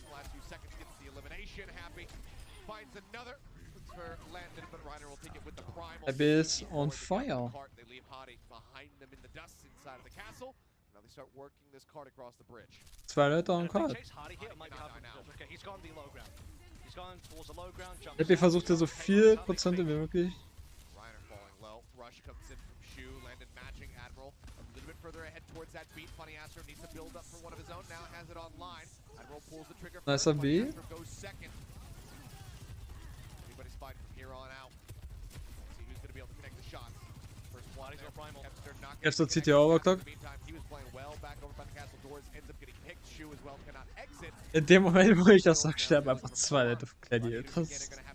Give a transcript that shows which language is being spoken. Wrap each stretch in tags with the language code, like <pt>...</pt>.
<en>The last few seconds gets the elimination. Happy finds another. Looks for Landon, but Reiner will take it with the primal. Happy is on fire. They leave Hottie behind them in the dust inside of the castle. Now they start working this cart across the bridge.</en> <de>Zwei Leute</de> <en>on card. Okay, he's gone to the low ground. He's gone towards the low ground.</en> <de>Happy versucht ja so viel Prozente wie möglich.</de> <en>Reiner falling low. Rush comes in from Schau. Landon matching Admiral a little bit further ahead towards that beat. Funny Astro needs to build up for one of his own. Now has it online. Admiral pulls the trigger. Nice of B. Goes second. Anybody's fighting from here on out. See who's going to be able to connect the shots. First one. He's got primal.</en> <de>Kempster zieht ja Overclock.</de> <en>He was playing well back over by the castle doors. Ends up getting picked. Schau as well cannot exit.</en> <de>In dem Moment, wo ich das sag, sterben einfach zwei Leute von Gladiators.</de>